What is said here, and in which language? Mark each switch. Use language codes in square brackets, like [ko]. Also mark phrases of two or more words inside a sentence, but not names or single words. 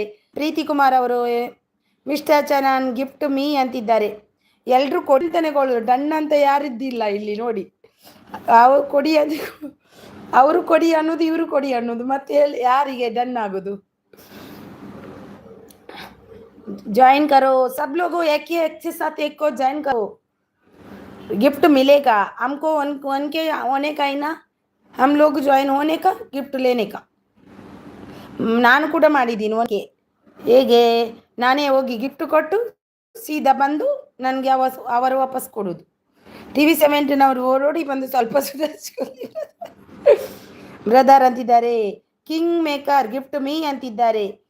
[kn] ಪ್ರೀತಿ ಕುಮಾರ್ ಅವರು ಮಿಸ್ಟರ್ ಚರಣ್ [en] gift me [kn] ಅಂತಿದ್ದಾರೆ. ಎಲ್ಲರೂ ಕೊಡ್ತಾನೆ ಡನ್ ಅಂತ ಯಾರಿದ್ದಿಲ್ಲ ಇಲ್ಲಿ ನೋಡಿ. ಅವರು ಕೊಡಿ ಅನ್ನೋದು ಇವರು ಕೊಡಿ ಅನ್ನೋದು ಮತ್ತೆ ಯಾರಿಗೆ ಡನ್ ಆಗೋದು? [hi] ज्वाइन करो सब लोगों, एक के साथ एक को ज्वाइन करो, गिफ्ट मिलेगा हमको, वन के होने का ही ना, हम लोग ज्वाइन होने का गिफ्ट लेने का. [kn] ನಾನು ಕೂಡ ಮಾಡಿದ್ದೀನಿ ಓಕೆ. ಹೇಗೆ ನಾನೇ ಹೋಗಿ ಗಿಫ್ಟ್ ಕೊಟ್ಟು ಸೀದಾ ಬಂದು ನನಗೆ ಅವರು ವಾಪಸ್ ಕೊಡೋದು. TV17 ಅವರು ಓಡೋಡಿ ಬಂದು ಸ್ವಲ್ಪ ಸುಧಾರಿಸ್ಕೊಳ್ಳಿ. ಬ್ರದರ್ ಅಂತಿದ್ದಾರೆ, [en] king maker gift me [kn] ಅಂತಿದ್ದಾರೆ.